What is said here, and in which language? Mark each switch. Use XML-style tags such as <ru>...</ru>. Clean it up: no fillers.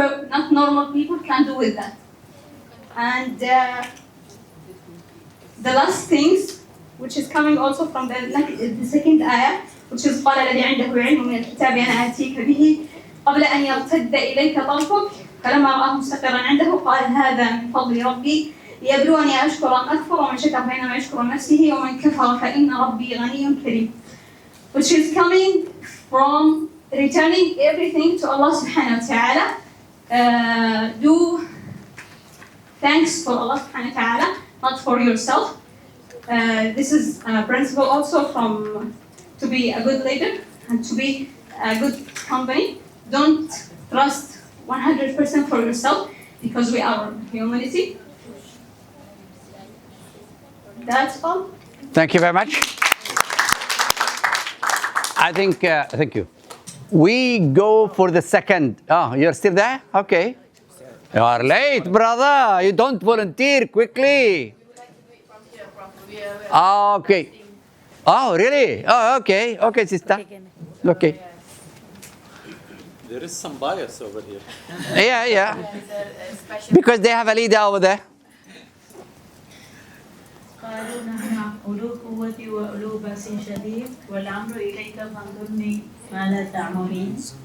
<en>Not normal people can do with that. And the last things, which is</en> <ar>coming also from the second ayah, which is قال الذي عنده علم من الكتاب أنا آتيك به قبل أن يرتد إليك طرفك فلما رآه مستقرا عنده قال هذا من فضل ربي ليبلوني أشكر أم أكفر ومن شكر فإنما يشكر نفسه ومن كفر فإن ربي غني كريم.</ar> <en>Which is coming from returning everything to Allah subhanahu wa ta'ala. Do thanks for Allah subhanahu wa ta'ala, not for yourself. This is a principle also from to be a good leader and to be a good company. Don't trust 100% for yourself because we are humanity. That's all. Thank you very much. I think, thank you. We go for the second. Oh, you're still there? Okay. You are late, brother. You don't volunteer quickly. Okay. Oh, really? Oh, okay. Okay, sister. Okay. There is some bias over here. Yeah. Because they have a leader over there.</en> <ar>قالوا نحن أولو قوة وأولو بأس شديد والأمر إليك فانظرني ماذا تأمرين.</ar>